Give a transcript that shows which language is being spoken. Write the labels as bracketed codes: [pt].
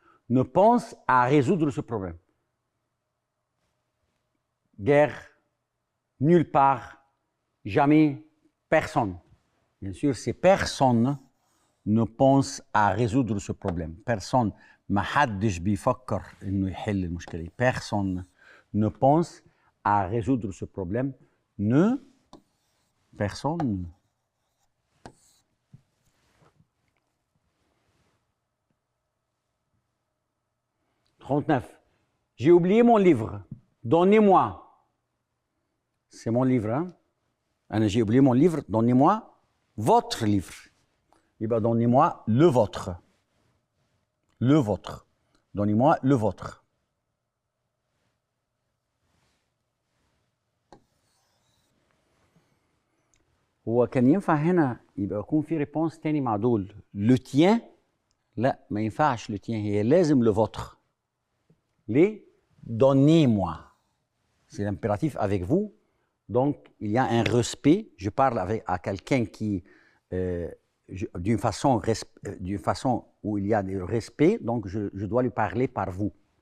[fr] Ne pense à résoudre ce problème. Guerre, nulle part, jamais, personne. Bien sûr, c'est personne ne pense à résoudre ce problème. Personne. [ar] ما حدش بيفكر إنه يحل المشكلة. [fr] Personne ne pense à résoudre ce problème. Ne, personne. « 39. J'ai oublié mon livre. Donnez-moi. C'est mon livre, hein? J'ai oublié mon livre. Donnez-moi votre livre. Eh bien, donnez-moi le vôtre. Le vôtre. Donnez-moi le vôtre. [ar] هو كان ينفع هنا يبقى يكون في ريبونس تاني مع دول. [fr] Le tien. [ar] لا ما ينفعش [fr] le tien. [ar] هي لازم [fr] le vôtre. Les donnez-moi. C'est l'impératif avec vous. Donc, il y a un respect. Je parle à quelqu'un qui, d'une façon où il y a du respect, donc je dois lui parler par vous.